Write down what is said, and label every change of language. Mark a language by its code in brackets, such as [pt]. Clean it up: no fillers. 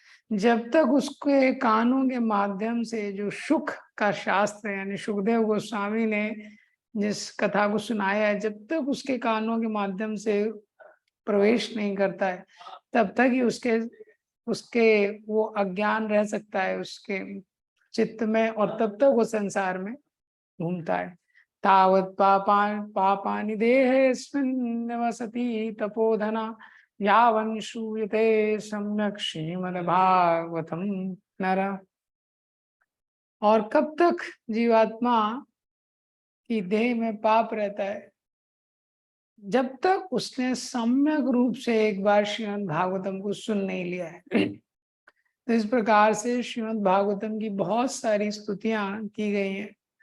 [hi] जब तक उसके कानों के माध्यम से जो सुख का शास्त्र यानी सुखदेव गोस्वामी ने जिस कथा को सुनाया है, जब तक उसके कानों के माध्यम से प्रवेश नहीं करता है तब तक ही उसके वो अज्ञान रह सकता है उसके चित्त में, और तब तक वो संसार में घूमता है। [sa] तावत पापानि देहेऽस्मिन् निवसति तपोधना यावन् श्रूयते सम्यक् श्रीमद्भागवतम नर। [hi] और कब तक जीवात्मा की देह में पाप रहता है? जब तक उसने सम्यक रूप से एक बार श्रीमद् भागवतम को सुन नहीं लिया है। तो इस प्रकार से श्रीमद् भागवतम की बहुत सारी स्तुतियां की गई हैं।